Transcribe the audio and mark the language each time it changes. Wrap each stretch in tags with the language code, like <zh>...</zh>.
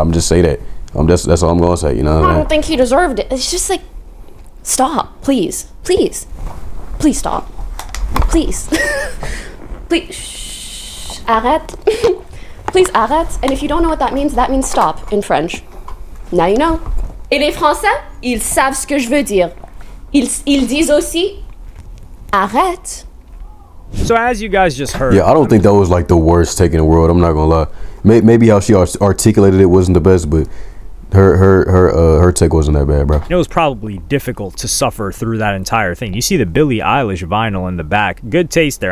<en>I'm just say that. That's all I'm gonna say. You know what I mean? I don't think he deserved it. It's just like, stop, please, stop, please, please, shh, arrête, please arrête. And if you don't know what that means stop in French. Now you know.</en> <fr>Et les Français, ils savent ce que je veux dire. Ils disent aussi, arrête.</fr> <en>So as you guys just heard, yeah, I don't think that was like the worst take in the world. I'm not gonna lie. Maybe how she articulated it wasn't the best, but her take wasn't that bad, bro. It was probably difficult to suffer through that entire thing. You see the Billie Eilish vinyl in the back. Good taste there.</en>